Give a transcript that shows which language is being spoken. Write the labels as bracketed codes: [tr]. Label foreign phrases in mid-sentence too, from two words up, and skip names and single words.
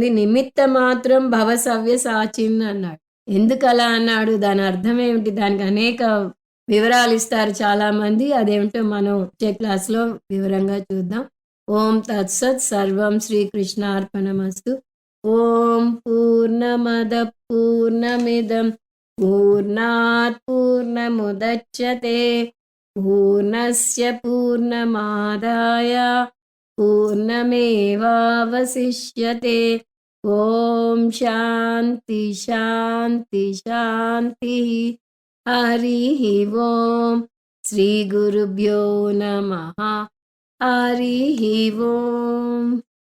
[sa] నిమిత్త మాత్రం భవ సవ్య సాచిన్ అన్నాడు. [te] ఎందుకు అలా అన్నాడు? దాని అర్థం ఏమిటి? దానికి అనేక వివరాలు ఇస్తారు చాలామంది. అదేమిటో మనం వచ్చే క్లాస్లో వివరంగా చూద్దాం. [sa] ఓం తత్సత్, సర్వం శ్రీకృష్ణార్పణమస్తు. ఓం పూర్ణమద పూర్ణమిదం పూర్ణాత్ పూర్ణముదచ్యతే పూర్ణస్య పూర్ణమాదాయ పూర్ణమేవావశిష్యతే. ఓం శాంతి శాంతి శాంతి. హరి ఓం. శ్రీ గురుభ్యో నమః. హరి ఓం.